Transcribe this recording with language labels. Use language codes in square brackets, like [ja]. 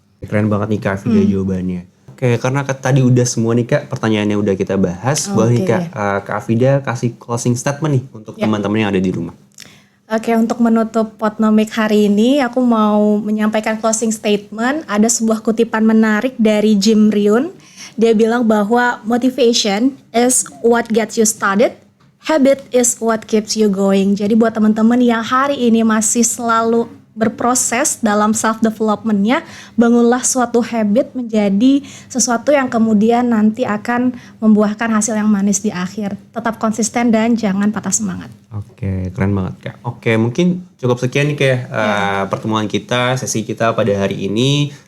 [id] Keren banget nih Kak Fida jawabannya. Oke, karena tadi udah semua nih Kak pertanyaannya udah kita bahas. Boleh nih Kak Fida kasih closing statement nih untuk teman-teman yang ada di rumah. Oke, untuk menutup Potnomic hari ini, aku mau menyampaikan closing statement. Ada sebuah kutipan menarik dari Jim Rohn. Dia bilang bahwa [en] motivation is what gets you started, habit is what keeps you going. [id] Jadi buat teman-teman yang hari ini masih selalu berproses dalam self development-nya, bangunlah suatu habit menjadi sesuatu yang kemudian nanti akan membuahkan hasil yang manis di akhir. Tetap konsisten dan jangan patah semangat. Oke, keren banget Kak. Oke, mungkin cukup sekian nih Kak pertemuan kita, sesi kita pada hari ini.